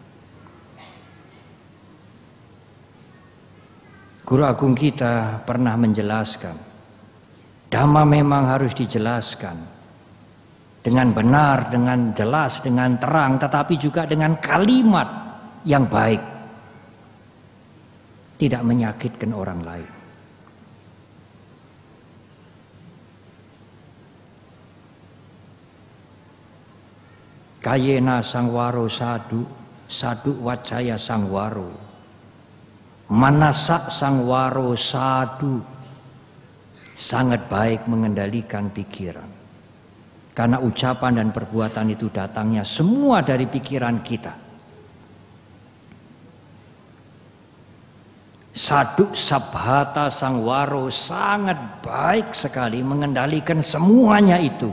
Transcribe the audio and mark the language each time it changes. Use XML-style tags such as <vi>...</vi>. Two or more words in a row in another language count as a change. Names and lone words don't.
<id>Guru agung kita pernah menjelaskan, Dhamma memang harus dijelaskan dengan benar, dengan jelas, dengan terang, tetapi juga dengan kalimat yang baik, tidak menyakitkan orang lain.</id> <pi>Kayena Sangwaro Sadhu, Sadhu Wacaya Sangwaro, Manasa Sangwaro Sadhu,</pi> <id>sangat baik mengendalikan pikiran. Karena ucapan dan perbuatan itu datangnya semua dari pikiran kita.</id> <pi>Sadhu Sabhata Sangwaro,</pi> <id>sangat baik sekali mengendalikan semuanya itu.</id>